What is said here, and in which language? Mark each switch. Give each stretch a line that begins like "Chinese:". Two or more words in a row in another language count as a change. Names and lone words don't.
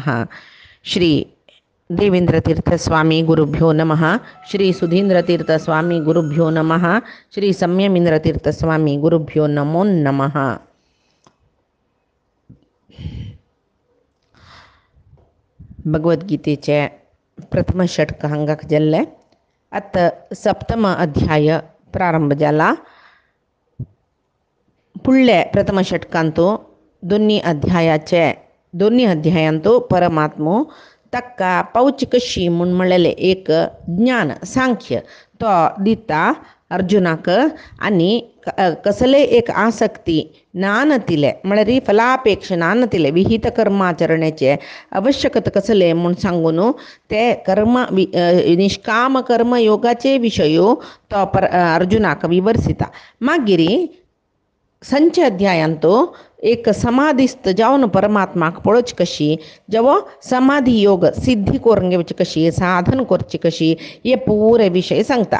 Sanskrit: श्री देवेंद्रतीर्थस्वामी गुरुभ्यो नमः। श्री सुधींद्रतीर्थस्वामी गुरुभ्यो नमः। श्री संयमींद्रतीर्थस्वामी गुरुभ्यो नमो नमः।
Konkani: भगवद्गीतेचे प्रथम षटक हांगाक जाल्ले आतां सप्तम अध्याय प्रारंभ जाला. फुडल्या प्रथम षटकांतू दोन्ही अध्यायांतू परमात्मो ताका पावची कशी म्हूण म्हणलेले एक ज्ञान सांख्य तो दिता अर्जुनाक आनी कसले एक आसक्ती नानतिले म्हळ्यार फलापेक्ष नानतिले विहित कर्माचरणाचे आवश्यकता कसले म्हूण सांगून ते कर्म निष्काम कर्म योगाचे विशयो तो अर्जुनाक विवरसिता. मागीर संच अध्यायांतू एक समाधिस्त जावन परमात्माक पळोवची कशी, जेवो समाधी योग सिद्धी करून घेवची कशी, साधन करची कशी, हे पुरे विशय सांगता.